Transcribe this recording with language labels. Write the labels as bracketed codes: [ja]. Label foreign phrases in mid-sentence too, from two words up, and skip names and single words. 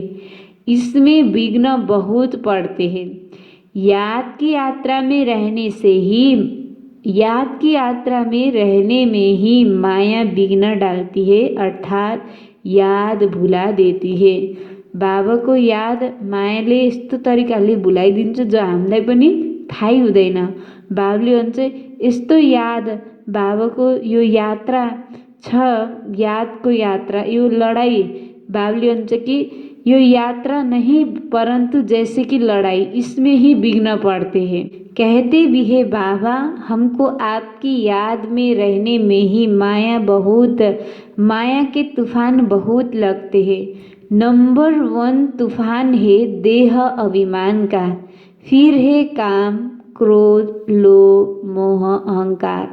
[hi] इसमें विघ्न बहुत पड़ते हैं। याद की यात्रा में रहने में ही माया विघ्न डालती है, अर्थात याद भुला देती है। [ne] बाबा को याद मायाले यस्तो तरिकाले भुलाइदिन्छ जो हामीलाई पनि थाहै हुँदैन। बाबाले भन्छ यस्तो याद बाबाको यो यात्रा छ, यादको यात्रा यो लड़ाई। बाबाले भन्छ कि यो यात्रा [hi] नहीं परंतु जैसे कि लड़ाई, इसमें ही विघ्न पड़ते हैं। कहते भी है बाबा हमको आपकी याद में रहने में ही माया के तूफान बहुत लगते हैं। नंबर 1 तूफान है देह अभिमान का, फिर है काम क्रोध लोभ मोह अहंकार।